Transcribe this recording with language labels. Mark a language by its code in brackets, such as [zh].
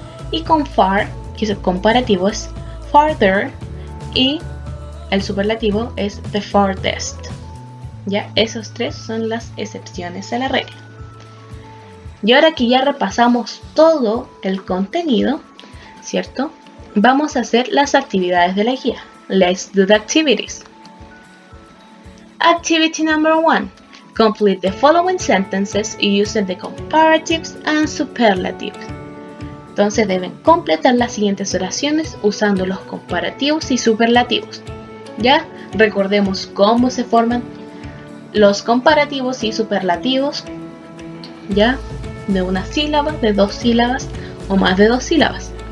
[es] Y con far, que el comparativo es farther y el superlativo es the farthest. Ya, esos tres son las excepciones a la regla. Y ahora que ya repasamos todo el contenido, ¿cierto?, vamos a hacer las actividades de la guía. [en] Let's do the activities. Activity number 1. Complete the following sentences using the comparatives and superlatives. [es] Entonces deben completar las siguientes oraciones usando los comparativos y superlativos. Ya, recordemos cómo se forman los comparativos y superlativos, ya, de una sílaba, de dos sílabas o más de dos sílabas.